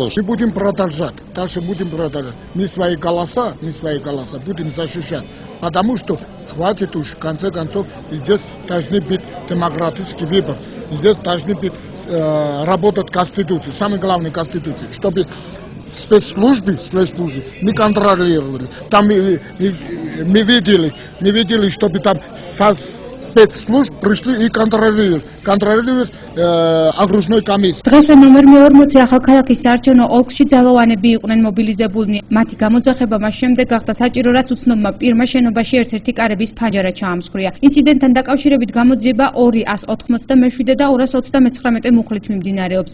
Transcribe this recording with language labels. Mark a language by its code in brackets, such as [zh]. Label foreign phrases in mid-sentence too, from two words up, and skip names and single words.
[ru] Мы будем продолжать, дальше будем продолжать. Мы свои голоса будем защищать, потому что хватит уж, в конце концов, здесь должны быть демократический выбор, здесь должны быть работать Конституции, самое главное Конституции, чтобы спецслужбы не контролировали. Там мы видели, чтобы там со спецслужб пришли и контролировать окружной комиссии. [ka] დღესვე ნომერ მე-40 ახალქალაქის საარჩევნო ოლქში ძალოვანები იყვნენ მობილიზებულნი. მათი გამოძახება მას შემდეგ გახდა საჭირო, რაც უცნობმა პირმა შენობაში ერთ-ერთი კარების ფანჯარა ჩაამსხვრია. ინციდენტთან დაკავშირებით გამოძიება 287 და 229 მუხლით მიმდინარეობს.